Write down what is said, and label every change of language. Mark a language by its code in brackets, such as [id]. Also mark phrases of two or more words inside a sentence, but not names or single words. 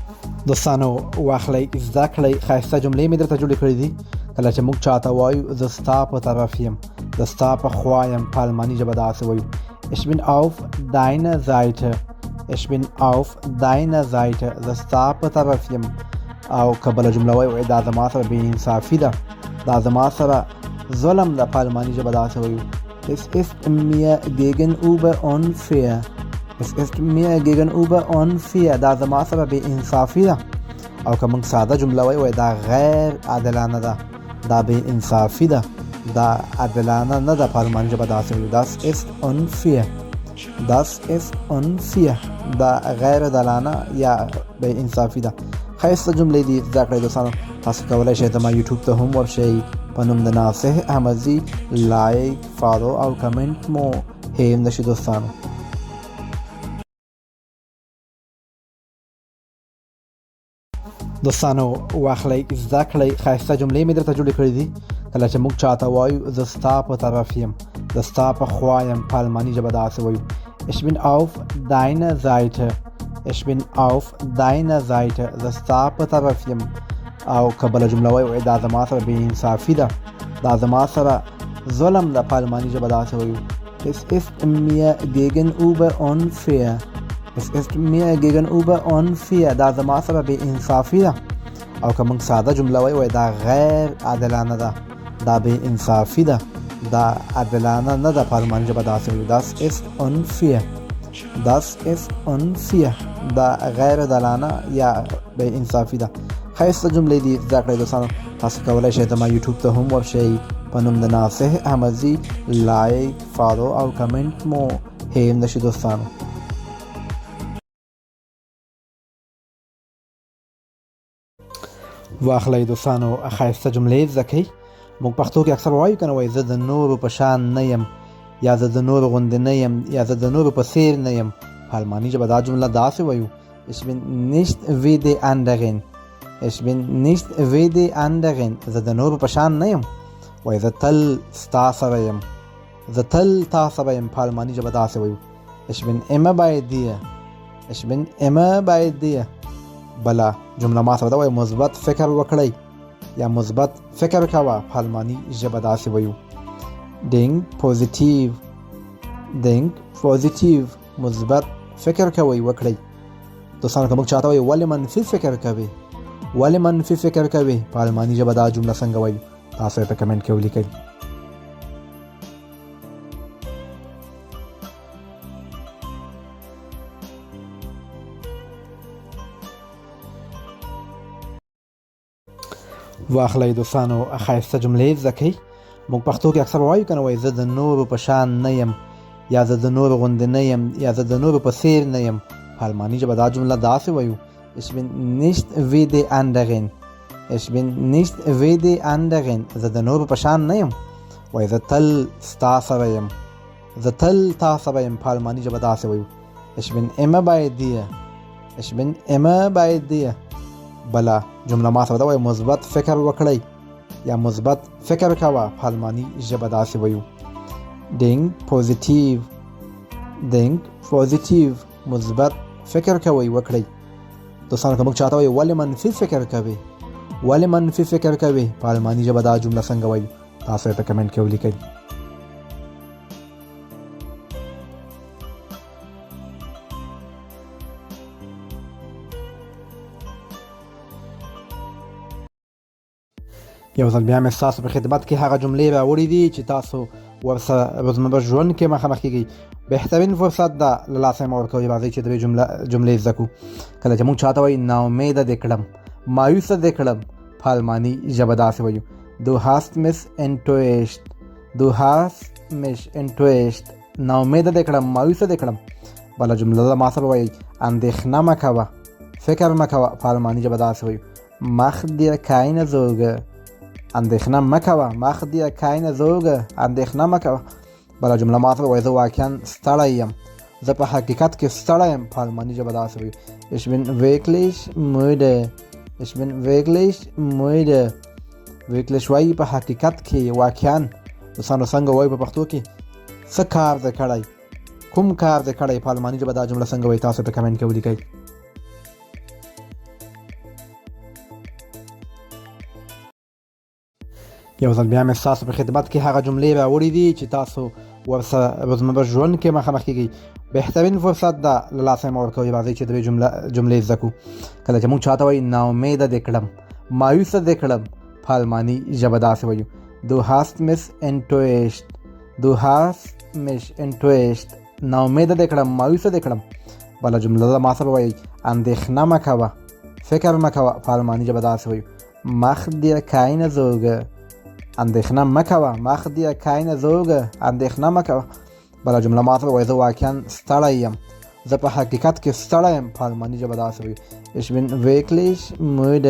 [ps] دوستانو واخلئ زده کړئ ښایسته جملې مې درته جوړې کړې دي. کله چې موږ چاته وایو زه ستا په طرف یم، زه ستا په خوا یم، په الماني ژبه داسې وایو [de] Ich bin auf deiner Seite. Ich bin auf deiner Seite. [ps] زه ستا په طرف یم. او که بله جمله وایو دا زما سره بې انصافي ده، دا زما سره ظلم ده، په الماني ژبه داسې وایو [de] Es ist mir gegenüber unfair. Es ist mir gegenüber unfair. [ps] دا زما سره بې انصافي ده. او که موږ ساده جمله وایو دا غیر عادلانه ده، دا بې انصافي ده، دا عادلانه نه ده، په الماني ژبه داسې وایو [de] Das ist unfair. Das ist unfair. [ps] دا غیر عادلانه یا بې انصافي ده. ښایسته جملې دي زده کړئ دوستانو. تاسو کولی شئ زما یوټیوب ته هم ورشئ په نوم د ناصح احمدزي. لایک، فالو او کمنټ مو هیر نشي دوستانو. دوستانو واخلئ زده کړئ ښایسته جملې مې درته جوړې کړې دي. کله چې موږ چاته وایو زه ستا په طرف یم، زه ستا په خوا یم، په الماني ژبه داسې وایو [de] Ich bin auf deiner Seite. Ich bin auf deiner Seite. [ps] زه ستا په طرف یم. او که بله جمله وایو دا زما سره بې انصافي ده، دا زما سره ظلم ده، په الماني ژبه داسې وایو [de] Es ist mir gegenüber unfair. Es ist mir gegenüber unfair. [ps] دا زما سره بې انصافي ده. او که موږ ساده جمله وایو دا غیر عادلانه ده، دا بې انصافي ده، دا عادلانه نه ده، په الماني ژبه داسې وایو [de] Das ist unfair. Das ist unfair. [ps] دا غیر عادلانه یا بې انصافي ده. ښایسته جملې دي زده کړئ دوستانو. تاسو کولی شئ زما یوټیوب ته هم ورشئ په نوم د ناصح احمدزي. لایک، فالو او کمنټ مو هیر نشي دوستانو. واخلئ دوستانو ښایسته جملې زده کړئ. موږ پښتو کې اکثر وایو که نه وایي زه د نورو په شان نه یم، یا زه د نورو غوندې نه یم، یا زه د نورو په څیر نه یم. په الماني ژبه دا جمله داسې وایو [de] Ich bin nicht wie die anderen. Ich bin nicht wie die anderen. [ps] زه د نورو په شان نه یم. وایي زه تل ستا سره یم، زه تل تا سره یم، په الماني ژبه داسې وایو [de] Ich bin immer bei dir. Ich bin immer bei dir. [ps] بله جمله ما سره ده وایي مثبت فکر وکړئ یا مثبت فکر کوه، په الماني ژبه داسې وایو [de] Denk positiv. Denk positiv. [ps] مثبت فکر کوئ وکړئ. دوستانو که موږ چاته وایو ولې منفي فکر کوئ، ولې منفي فکر کوئ، په الماني ژبه دا جمله څنګه وایو تاسو یې په کمنټ کې ولیکئ. واخلئ دوستانو ښایسته جملې زده کړئ. موږ پښتو کې اکثر وایو که نه وایي زه د نورو په شان نه یم، یا زه د نورو غوندې نه یم، یا زه د نورو په څیر نه یم. په الماني ژبه دا جمله داسې وایو [de] Ich bin nicht wie die anderen. Ich bin nicht wie die anderen. [ps] زه د نورو په شان نه یم. وایي زه تل ستا سره یم، زه تل تا سره یم، په الماني ژبه داسې وایو [de] Ich bin immer bei dir. Ich bin immer bei dir. [ps] بله جمله ما سره ده وایي مثبت فکر وکړئ یا مثبت فکر کوه، په الماني ژبه داسې وایو [de] Denk positiv. Denk positiv. [ps] مثبت فکر کوئ وکړئ. دوستانو که موږ چاته وایو ولې منفي فکر کوئ، ولې منفي فکر کوئ، په الماني ژبه دا جمله څنګه وایو تاسو یې په کمنټ کې ولیکئ. یو ځل بیا مې ستاسو په خدمت کې هغه جملې راوړي دي چې تاسو ورسره روزمره ژوند کې مخامخ کیږئ. بهترین فرصت ده له لاسه مه ورکوئ. راځئ چې درې جملې زده کړو. کله چې موږ چاته وایي ناامیده دې کړم، مایوسه دې کړم، په الماني ژبه داسې وایو [de] Du hast mich enttäuscht. Du hast mich enttäuscht. [ps] ناامیده دې کړم، مایوسه دې کړم. بله جمله ما سره وایي اندېښنه مه کوه، فکر مه کوه، په الماني ژبه داسې وایو [de] Mach dir keine Sorge. [ps] اندېښنه مه کوه، [de] mach dir keine Sorge. [ps] اندېښنه مه کوه. بله جمله ما سره وایي زه واقعا ستړی یم، زه په حقیقت کې ستړی یم، په الماني ژبه داسې وایو [de] Ich bin wirklich müde. Ich bin wirklich müde. wirklich [ps] وایي په حقیقت کې، واقعا. دوستانو څنګه وایي په پښتو کې څه کار دې کړی، کوم کار دې کړی، په الماني ژبه دا جمله څنګه وایي تاسو په کمنټ کې ولیکئ. یو ځل بیا مې ستاسو په خدمت کې هغه جملې راوړي دي چې تاسو ورسره روزمره ژوند کې مخامخ کیږئ. بهترین فرصت ده له لاسه مه ورکوئ. راځئ چې درې جملې زده کړو. کله چې موږ چاته وایو ناامیده دې کړم، مایوسه دې کړم، په الماني ژبه داسې وایو [de] Du hast mich enttäuscht. Du hast mich enttäuscht. [ps] ناامیده دې کړم، مایوسه دې کړم. بله جمله ده ما سره وایي اندېښنه مه کوه، فکر مه کوه، په الماني ژبه داسې وایو [de] Mach dir keine Sorge. [ps] اندېښنه مه کوه، [de] mach dir keine Sorge. [ps] اندېښنه مه کوه. بله جمله ما سره وایي زه واقعا ستړی یم، زه په حقیقت کې ستړی یم، په الماني ژبه داسې وایو [de] Ich bin wirklich müde.